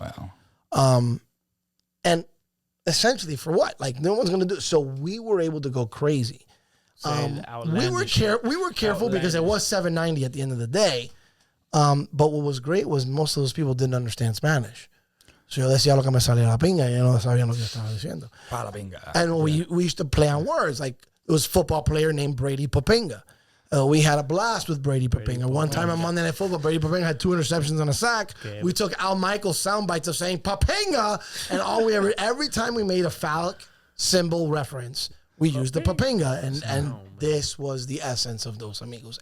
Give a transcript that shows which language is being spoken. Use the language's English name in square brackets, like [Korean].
[English] Wow. And essentially for what? No one's going to do it. So we were able to go crazy. We were careful because it was $7.90 at the end of the day. But what was great was most of those people didn't understand Spanish. [Spanish] So yo decía lo que me salía la pinga, y yo no sabía lo que estaba diciendo. Para pinga. [English] And we used to play on words. Like, there was a football player named Brady Papinga. We had a blast with Brady Papinga. One time on Monday Night Football, Brady Papinga had 2 interceptions and a sack. Okay. We took Al Michaels' sound bites of saying Papinga, and every time we made a phallic symbol reference, we used the Papinga, and this was the essence of Dos Amigos.